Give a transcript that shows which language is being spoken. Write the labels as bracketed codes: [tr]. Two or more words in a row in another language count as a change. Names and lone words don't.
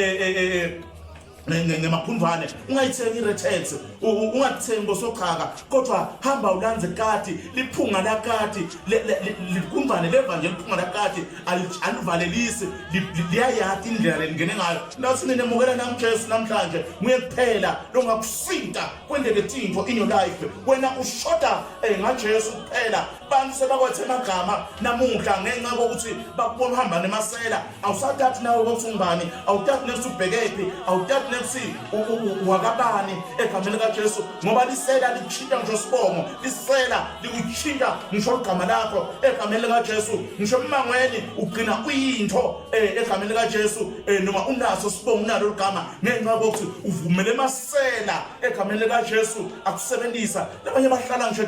[ss] ngemaphundwane ungayithengi iretex ungathengi bosochaka kodwa hamba ulanze kati liphunga lakati likumvane leva nje liphunga lakati alivalelisi liyayathi indlela lengene ngayo nathi ninemukela namJesu namhlanje nguye kuphela longakusinta kwendele tintfo [en] in your life [ss] wena ushoda ngaJesu kuphela bantu sebakwethe amagama namuhla ngenxa kokuthi bakubona uhamba nemasela awusathathi nawe ukuthi ungubani awuthathi next ubhekephi awuthathi next wakabani egameni lika Jesu ngoba lisela lichinta nje sibongo lisela likuchinta ngisho igama lakho egameni lika Jesu ngisho emangweni ugcina uyinto egameni lika Jesu noma unaso sibongo unalo igama ngenxa kokuthi uvumele emasela egameni lika Jesu akusebenzisa labanye bahlala ngisho